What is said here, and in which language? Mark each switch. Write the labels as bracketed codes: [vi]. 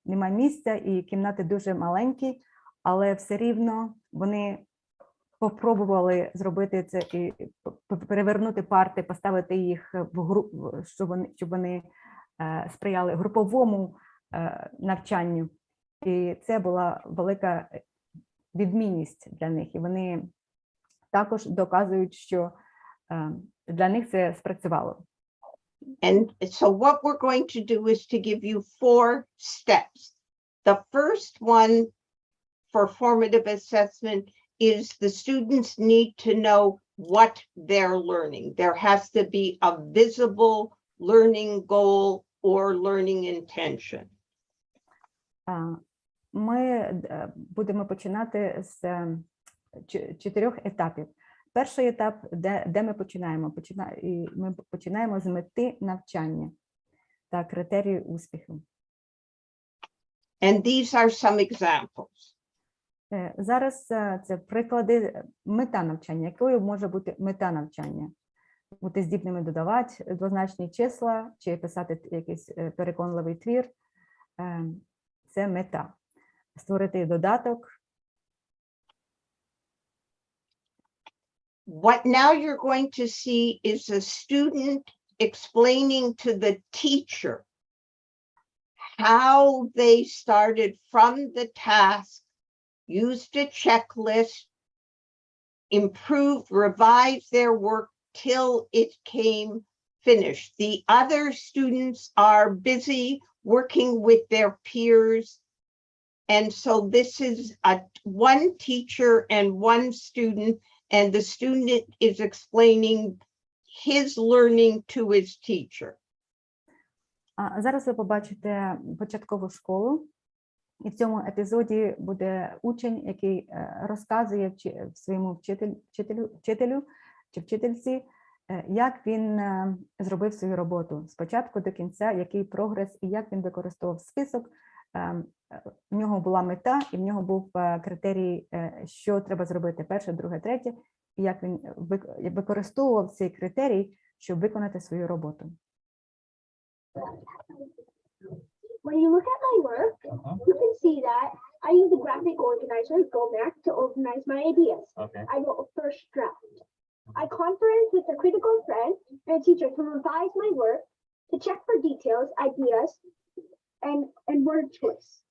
[uk] місця, і кімнати дуже маленькі, але все рівно вони попробували зробити це і перевернути парти, поставити їх в групу, щоб вони сприяли груповому навчанню. І це була велика відмінність для них. І вони також доказують, що для них це спрацювало. [en] And so what we're going to do is to give you 4 steps. The first one for formative assessment is the students need to know what they're learning. There has to be a visible learning goal or learning intention. [uk] Ми будемо починати з 4 етапів. Перший етап, де ми починаємо? Ми починаємо з мети навчання та критерії успіху. [en] And these are some examples. [uk] Зараз це приклади мета навчання. Якою може бути мета навчання? Бути здібними додавати двозначні числа чи писати якийсь переконливий твір. Це мета. Створити додаток. [en] What now you're going to see is a student explaining to the teacher how they started from the task, used a checklist, improved, revised their work till it came finished. The other students are busy working with their peers. And so this is one teacher and one student, and the student is explaining his learning to his teacher. [uk] Зараз ви побачите початкову школу, і в цьому епізоді буде учень, який розказує своєму вчителю чи вчительці, як він зробив свою роботу спочатку до кінця, який прогрес і як він використовував список. В нього була мета, і в нього був критерій, що треба зробити перше, друге, третє, і як він використовував цей критерій, щоб виконати свою роботу. [en] When you look at my work, you can see that I use a graphic organizer, GoMac, to organize my ideas. Okay. I wrote a first draft. I conference with a critical friend and a teacher to revise my work, to check for details, ideas, and word choice.